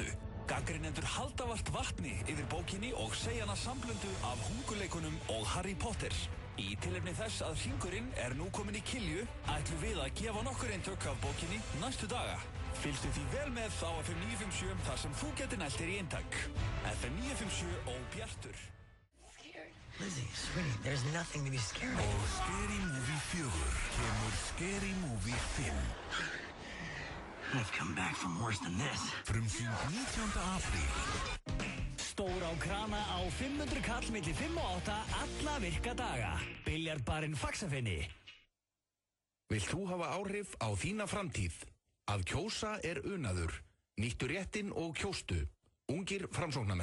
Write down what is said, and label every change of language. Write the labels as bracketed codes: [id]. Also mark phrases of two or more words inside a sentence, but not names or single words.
[is] Gagnrýnendur halda vart vatni yfir bókinni og segja hana samblöndu af Hunguleikunum og Harry Potter. Í tilefni þess að Hringurinn er nú komin í Kilju, ætlum við að gefa nokkur eintök af bókinni næstu daga. Fylgstu því vel með á FM 957 þar sem þú getur nælt þér í eintak. FM 957 og Bjartur. [en] Lizzie, sweetie, there's nothing to be scared of. [is] Og Scary Movie 4 kemur Scary Movie 5. [en] I've come back from worse than this. [is] Frumsýnd 19. apríl. Stór á krana á 500 kall milli 5 og 8 alla virka daga. Biljardbarinn Faxafinni. Vilt þú hafa áhrif á þína framtíð? Að kjósa er unaður. Nýttu réttin og kjóstu.